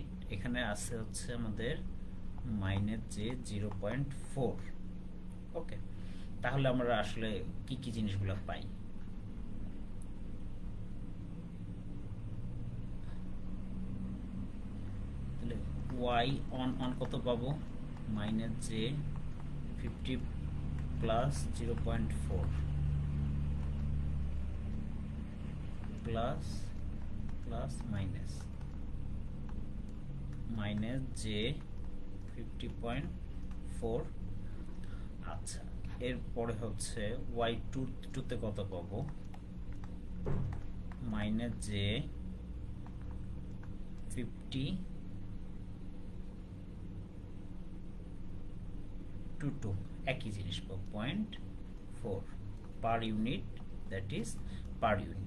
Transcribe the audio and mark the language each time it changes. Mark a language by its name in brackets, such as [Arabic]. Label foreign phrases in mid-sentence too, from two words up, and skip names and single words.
[Bangla] এখানে আছে হচ্ছে আমাদের [English] minus j [Bangla] 0.4। ওকে, তাহলে আমরা আসলে কি কি জিনিসগুলো পাই? y on কত পাবো? [English] minus j 50 plus 0.4 plus minus j 50.4। [Bangla] আচ্ছা, এরপরে হচ্ছে y2 তে কত পাবো, [English] minus j 50 [Bangla] একই জিনিস পাবো 0.4 [English] per unit, that is per unit.